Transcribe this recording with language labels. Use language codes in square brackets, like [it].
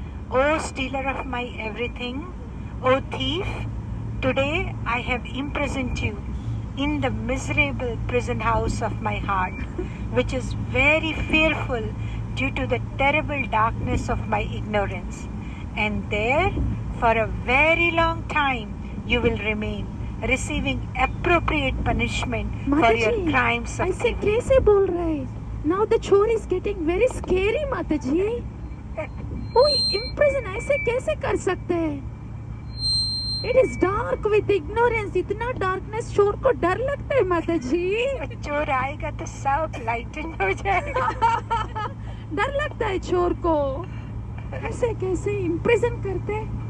[en] O stealer of my everything, O thief, today I have imprisoned you in the miserable prison house of my heart, which is very fearful due to the terrible darkness of my ignorance. And there, for a very long time, you will remain, receiving appropriate punishment for your crimes of [hi] ऐसे [en] evil. [hi] कैसे बोल रहे? [en] Now the chore is getting very scary, Mataji. [hi] वो imprison ऐसे कैसे कर सकते हैं? [en] It is dark with ignorance. [hi] इतना darkness चोर को डर लगता है माताजी. चोर आएगा तो सब लाइटन हो जाएगा. डर लगता है चोर को. ऐसे कैसे imprison करते हैं?